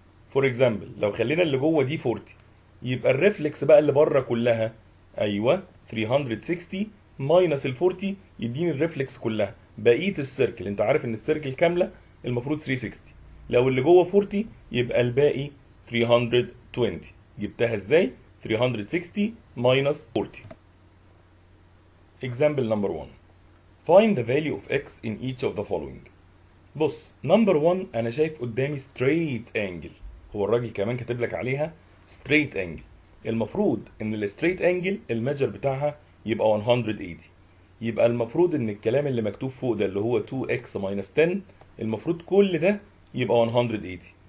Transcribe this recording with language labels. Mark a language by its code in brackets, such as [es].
[en] for example [ar] لو خلينا اللي جوه دي 40، يبقى الريفلكس بقى اللي بره كلها، ايوه 360 ماينس ال 40 يديني الريفلكس كلها. بقيه السيركل انت عارف ان السيركل كامله المفروض 360، لو اللي جوه 40 يبقى الباقي 320. جبتها ازاي؟ 360 minus 40. [en] Example number 1. Find the value of x in each of the following. [ar] بص نمبر 1 انا شايف قدامي straight angle، هو الراجل كمان كاتب لك عليها straight angle. المفروض ان الستريت انجل الميجر بتاعها يبقى 180. يبقى المفروض ان الكلام اللي مكتوب فوق ده اللي هو 2x minus 10 المفروض كل ده يبقى 180.